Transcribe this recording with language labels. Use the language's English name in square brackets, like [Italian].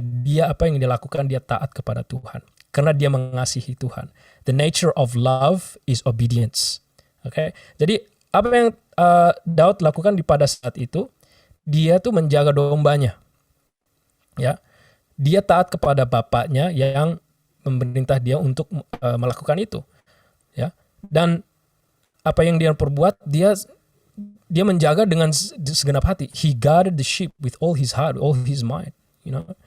[Indonesian] Dia apa yang dia lakukan, dia taat kepada Tuhan karena dia mengasihi Tuhan. [English] The nature of love is obedience. [Indonesian] Oke, jadi apa yang Daud lakukan pada saat itu, dia tuh menjaga dombanya. Ya, dia taat kepada bapaknya yang memerintah dia untuk melakukan itu. Ya, dan apa yang dia perbuat, dia menjaga dengan segenap hati. [English] He guarded the sheep with all his heart, all his mind, you know.